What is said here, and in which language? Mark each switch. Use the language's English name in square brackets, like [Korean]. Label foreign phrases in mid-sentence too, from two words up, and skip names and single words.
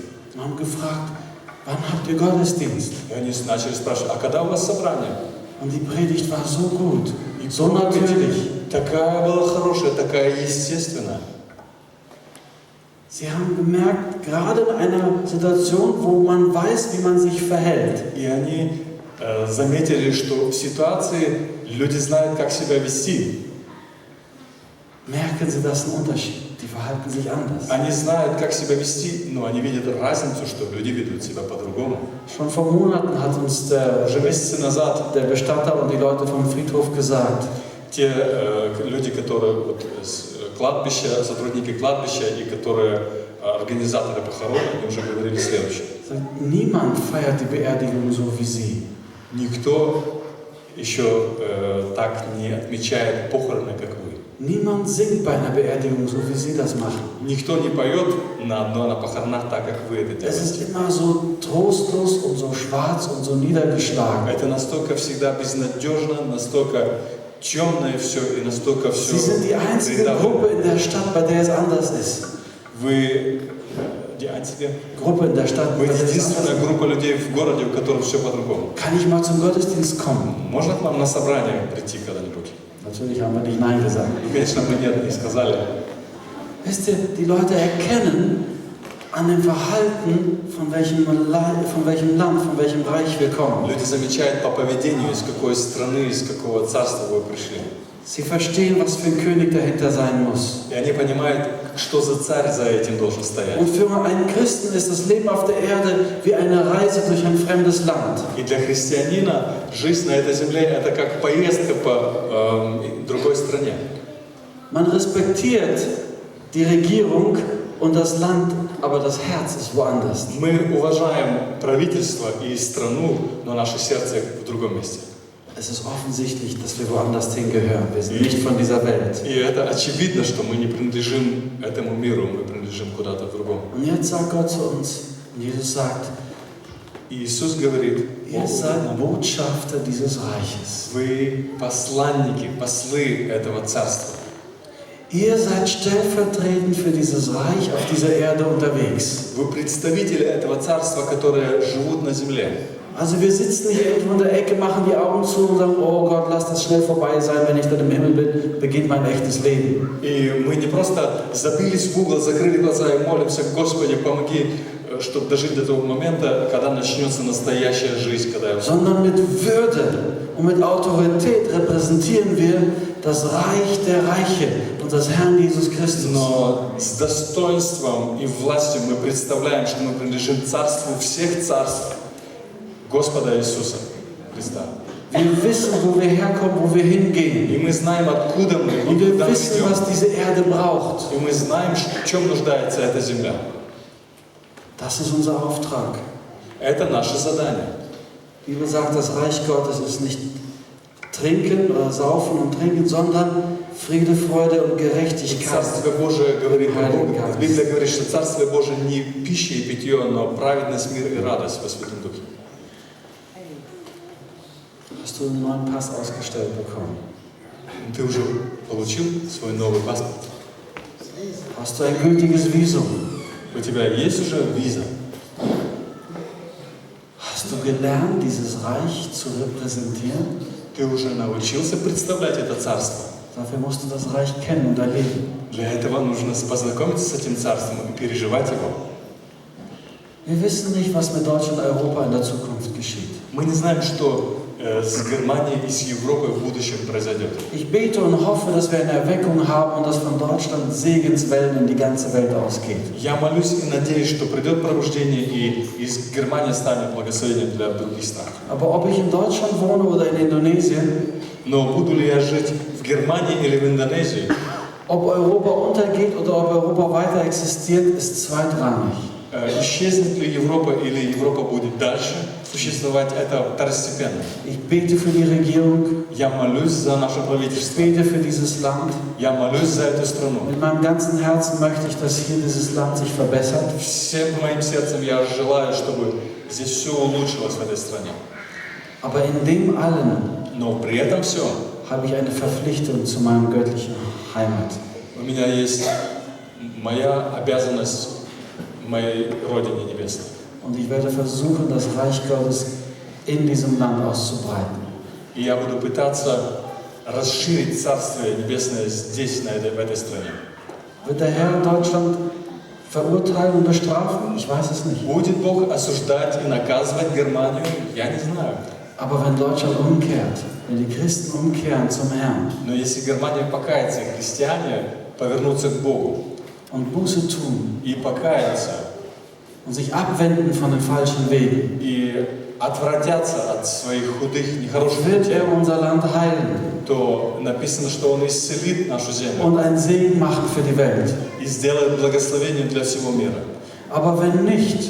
[German] Und haben gefragt, wann habt ihr Gottesdienst? [Russian] И они начали спрашивать, а когда у вас собрание? [German] Und die Predigt war so gut, so natürlich. [Russian] Такая была хорошая, такая естественная. [German] Sie haben gemerkt, gerade in einer Situation, wo man weiß, wie man sich verhält, [Russian] И они заметили, что в ситуации люди знают, как себя вести. [German] merken sie, das ist ein Unterschied. Die verhalten sich anders. [Russian] Они знают, как себя вести, но они видят разницу, что люди ведут себя по-другому. [German] Schon vor Monaten hat uns [Russian] Уже месяцы назад [German] der Bestatter und die Leute vom Friedhof gesagt, [Russian] те люди, которые вот, с кладбища, сотрудники кладбища и которые организаторы похорон, они уже говорили следующее. [German] Niemand feiert die Beerdigung so wie sie. [Russian] Никто еще так не отмечает похороны, как вы. [German] Niemand singt bei einer Beerdigung so wie sie das machen. [Russian] Никто не поет на похоронах так, как вы это [German] Es ist [Russian] делаете. [German] immer so trostlos und so schwarz und so niedergeschlagen. [Russian] Это настолько всегда безнадежно, настолько темное все и настолько все [German] Sie sind die einzige Gruppe in der Stadt, bei der es anders ist. Вы die einzige Gruppe in der Stadt, [Russian] Вы [German] bei der es [Russian] единственная [German] anders ist. [Russian] группа людей в городе, у которых все по-другому. [German] Kann ich mal zum Gottesdienst kommen? [Russian] Можно к нам на собрание прийти когда-нибудь? [German] Natürlich haben wir nicht Nein gesagt. [Russian] И, конечно, мы нет, не сказали. [German] Wisst ihr, die Leute erkennen an dem Verhalten, von welchem Land, von welchem Reich wir kommen. [Russian] Люди замечают по поведению, из какой страны, из какого царства вы пришли. [German] Sie verstehen, was für ein König dahinter sein muss. [Russian] И они понимают, что за царь за этим должен стоять. [German] Und für einen Christen ist das Leben auf der Erde wie eine Reise durch ein fremdes Land. [Russian] И для христианина жизнь на этой земле – это как поездка по другой стране. [German] Man respektiert die Regierung und das Land, aber das Herz ist woanders. [Russian] Мы уважаем правительство и страну, но наше сердце в другом месте. [German] Es ist offensichtlich, dass wir woanders hingehören. Wir sind nicht von dieser Welt. [Russian] И это очевидно, что мы не принадлежим этому миру, мы принадлежим куда-то другому. [German] Und jetzt sagt Gott zu uns, Jesus sagt, [Russian] И Иисус говорит: [German] ihr seid Botschafter dieses Reiches. [Russian] вы посланники, послы этого царства. [German] Ihr seid stellvertretend für dieses Reich auf dieser Erde unterwegs. [Russian] Вы представители этого царства, которые живут на земле. [German] Also wir sitzen hier irgendwo in der Ecke, machen die Augen zu und sagen, oh Gott, lass das schnell vorbei sein, wenn ich dann im Himmel bin, beginnt mein echtes Leben. [Russian] И мы не просто забились в угол, закрыли глаза и молимся: Господи, помоги, чтобы дожить до того момента, когда начнется настоящая жизнь, когда я... [German] Sondern mit Würde und mit Autorität repräsentieren wir das Reich der Reiche, unseres Herrn Jesus Christus. [Russian] Но с достоинством и властью мы представляем, что мы принадлежим царству всех царств Господа Иисуса Христа. [German] Wir wissen, wo wir herkommen, wo wir hingehen. [Russian] И мы знаем, откуда мы, [German] Und [Russian] и [German] wir [Russian] куда мы [German] wissen, [Russian] идем. [German] was diese Erde braucht. [Russian] И мы знаем, в чем нуждается эта земля. [German] Das ist unser Auftrag. [Russian] Это наше задание. [German] Die Bibel sagt, das Reich Gottes ist nicht trinken oder saufen und trinken, sondern Friede, Freude und Gerechtigkeit. [Russian] Царствие Божие говорит, Библия говорит, что Царствие Божие не пища и питье, но праведность, мир и радость во Святом Духе. [German] Hast du einen neuen Pass ausgestellt bekommen? [Russian] Ты уже получил свой новый паспорт? [German] Hast du ein gültiges Visum? [Russian] У тебя есть уже виза? [German] Hast du gelernt, dieses Reich zu repräsentieren? [Russian] Ты уже научился представлять это царство? [German] Dafür musst du das Reich kennen und erleben. [Russian] Для этого нужно познакомиться с этим царством и переживать его. [German] Wir wissen nicht, was mit Deutschland und Europa in der Zukunft geschieht. [Russian] Мы не знаем, что с Германией и с Европой в будущем произойдет. [German] Ich bete und hoffe, dass wir eine Erweckung haben und dass von Deutschland Segenswellen in die ganze Welt ausgeht. [Russian] Я молюсь и надеюсь, что придет пробуждение и из Германии станет благословением для других стран. [German] Aber ob ich in Deutschland wohne oder in Indonesien, [Russian] Но буду ли я жить в Германии или в Индонезии, [German] ob Europa untergeht oder ob Europa weiter existiert, ist zweitrangig. [Russian] исчезнет ли Европа или Европа будет дальше существовать, это второстепенно. [German] Ich bete für die Regierung, [Russian] Я молюсь за наше [German] ich [Russian] правительство, [German] bete für dieses Land. [Russian] я молюсь за эту страну. [German] Mit meinem ganzen Herzen möchte ich, dass hier dieses Land sich verbessert. [Russian] Всем моим сердцем я желаю, чтобы здесь все улучшилось в этой стране. [German] Aber in dem allen [Russian] Но при этом все [German] habe ich eine Verpflichtung zu meinem göttlichen Heimat. [Russian] у меня есть моя обязанность моей Родине Небесной. [German] Und ich werde versuchen, das Reich Gottes in diesem Land auszubreiten. [Russian] И я буду пытаться расширить Царствие Небесное здесь, в этой стране. [German] Wird der Herr Deutschland verurteilen und bestrafen? Ich weiß es nicht. [Russian] Будет Бог осуждать и наказывать Германию? Я не знаю. [German] Aber wenn Deutschland umkehrt, wenn die Christen umkehren zum Herrn [Russian] Но если Германия покается, и христиане повернутся к Богу [German] und Buße tun [Russian] и покаятся, [German] und sich abwenden von den falschen Wegen, [Russian] и отвратятся от своих худых, нехороших [German] wird [Russian] путей, [German] unser Land heilen [Russian] то написано, что Он исцелит нашу землю [German] und einen Segen machen für die Welt. [Russian] и сделает благословение для всего мира. [German] Aber wenn nicht,